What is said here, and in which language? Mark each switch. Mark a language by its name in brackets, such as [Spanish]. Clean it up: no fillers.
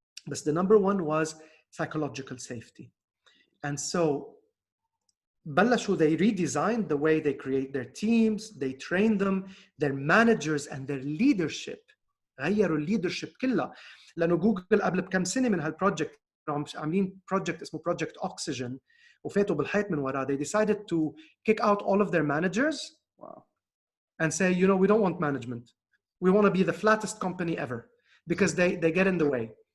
[English] But the number 1 was psychological safety. And so [Arabic] بلشوا, [English] they redesigned the way they create their teams, they train them, their managers and their leadership. [Arabic] غيروا leadership كلها. لأنه جوجل قبل بكم سنة من هالبروجكت عاملين project اسمه Project Oxygen وفاتوا بالحيط من وراه. [English] They decided to kick out all of their managers. Wow. And say, you know, we don't want management. We want to be the flattest company ever because they get in the way.